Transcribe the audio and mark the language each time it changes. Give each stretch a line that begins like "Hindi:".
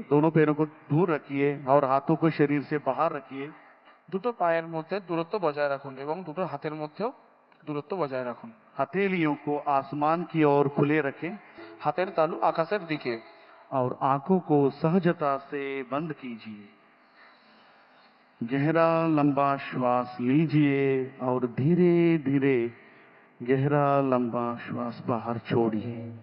Hindi: दोनों पैरों को दूर रखिए और हाथों को शरीर से बाहर रखिए।
Bangla: দুটো পায়ের মধ্যে দূরত্ব বজায় রাখুন এবং দুটো হাতের মধ্যেও দূরত্ব বজায় রাখুন।
Hindi: हथेलियों को आसमान की ओर खुले रखें
Bangla: হাতের তালু আকাশের দিকে।
Hindi: और आंखों को सहजता से बंद कीजिए। गहरा लंबा श्वास लीजिए और धीरे धीरे गहरा लंबा श्वास बाहर छोड़िए।